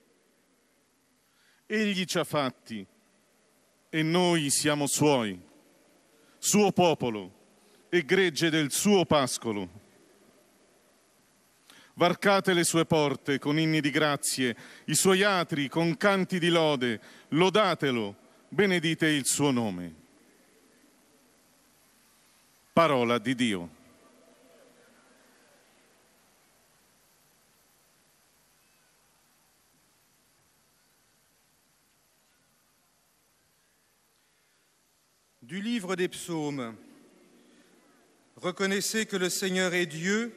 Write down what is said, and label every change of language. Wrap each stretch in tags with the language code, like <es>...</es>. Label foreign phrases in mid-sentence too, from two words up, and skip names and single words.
<it>Egli ci ha fatti e noi siamo Suoi, Suo popolo e gregge del Suo pascolo. Varcate le sue porte con inni di grazie, i suoi atri con canti di lode, lodatelo, benedite il suo nome. Parola di Dio.</it> <fr>Du livre des psaumes. Reconnaissez que le Seigneur est Dieu.</fr>